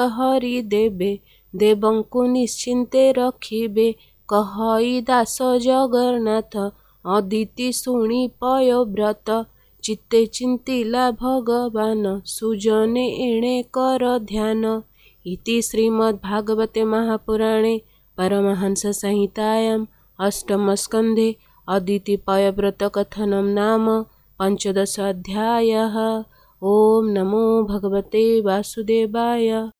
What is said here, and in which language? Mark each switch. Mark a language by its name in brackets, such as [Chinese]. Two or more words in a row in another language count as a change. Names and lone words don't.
[Odia] ହରି ଦେବେ ଦେବଙ୍କୁ ନିଶ୍ଚିନ୍ତେ ରଖିବେ କହଇ ଦାସ ଜଗନ୍ନାଥ ଅଦିତି ଶୁଣି ପୟବ୍ରତ ଚିତ୍ତେ ଚିନ୍ତିଲା ଭଗବାନ ସୁଜନେ ଏଣେ କର ଧ୍ୟାନ [Sanskrit] ଇତି ଶ୍ରୀମଦ୍ଭାଗବତେ ମହାପୁରାଣେ परमहंस संहितायाम् अष्टमस्कन्धे अदिति पयव्रत कथनं नाम 15 अध्यायः। ओम नमो भगवते वासुदेवाय।